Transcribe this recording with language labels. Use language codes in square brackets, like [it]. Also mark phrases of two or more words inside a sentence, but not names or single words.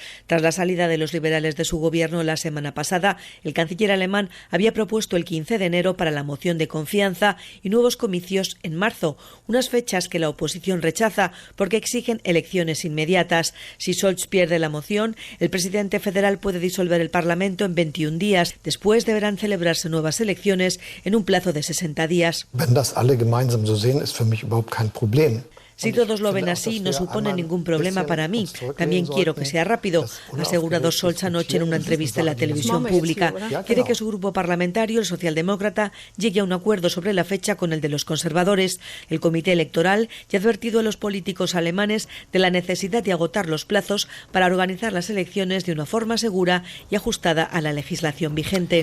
[es] Tras la salida de los liberales de su gobierno la semana pasada, el canciller alemán había propuesto el 15 de enero para la moción de confianza y y nuevos comicios en marzo, unas fechas que la oposición rechaza porque exigen elecciones inmediatas. Si Scholz pierde la moción, el presidente federal puede disolver el Parlamento en 21 días. Después deberán celebrarse nuevas elecciones en un plazo de 60 días. [de] Wenn das alle gemeinsam so sehen, ist für mich überhaupt kein Problem. [es] Si todos lo ven así, no supone ningún problema para mí. También quiero que sea rápido, ha asegurado Scholz anoche en una entrevista en la televisión pública. Quiere que su grupo parlamentario, el socialdemócrata, llegue a un acuerdo sobre la fecha con el de los conservadores. El comité electoral ya ha advertido a los políticos alemanes de la necesidad de agotar los plazos para organizar las elecciones de una forma segura y ajustada a la legislación vigente.